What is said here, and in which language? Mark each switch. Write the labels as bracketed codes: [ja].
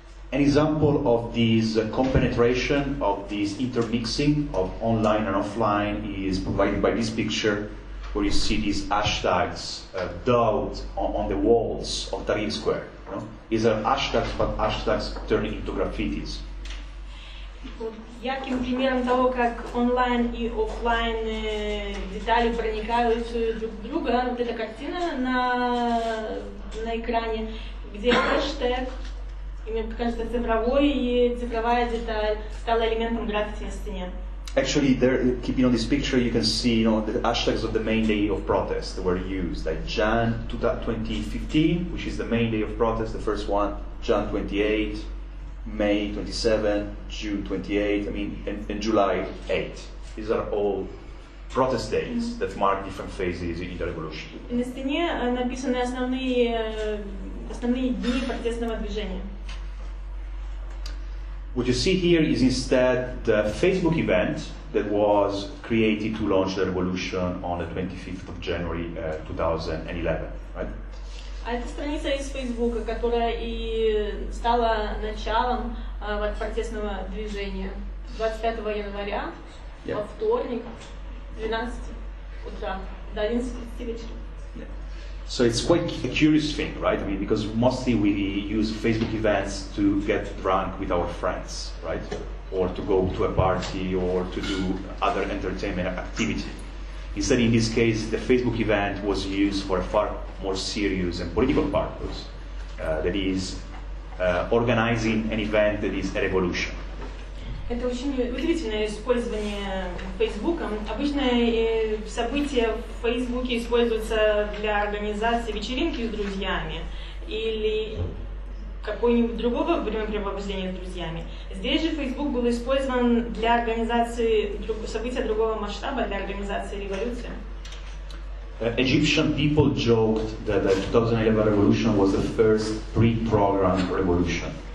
[en] An example of this compenetration, of this intermixing of online and offline is provided by this picture, where you see these hashtags daubed on the walls of Tahrir Square. You know? These are hashtags, but hashtags turning into graffitis. [ru] Ярким примером того, как онлайн и офлайн детали проникают друг в друга, вот эта картина на экране, где хэштег, мне кажется, цифровой и цифровая деталь стала элементом граффити на стене. [en] Actually, there, keeping on this picture, you can see, the hashtags of the main day of protest that were used, like Jan 2015, which is the main day of protest, the first one, Jan 28, May 27, June 28, and July 8. These are all protest days that mark different phases in the revolution. [ru] На стене написаны основные дни протестного движения. [en] What you see here is instead the Facebook event that was created to launch the revolution on the 25th of January 2011, right? [ru] А это страница из Фейсбука, которая и стала началом протестного движения 25 января, во вторник, 12 утра до 11 вечера. [en] So it's quite a curious thing, right? Because mostly we use Facebook events to get drunk with our friends, right? Or to go to a party or to do other entertainment activity. Instead, in this case, the Facebook event was used for a far more serious and political purpose. That is, organizing an event that is a revolution. [ru] Это очень удивительное использование Фейсбука. Обычно события в Фейсбуке используются для организации вечеринки с друзьями или какого-нибудь другого времяпрепровождения с друзьями. Здесь же Фейсбук был использован для организации события другого масштаба, для организации революции. [en] Egyptian people joked that the 2011 revolution was the first pre-programmed revolution.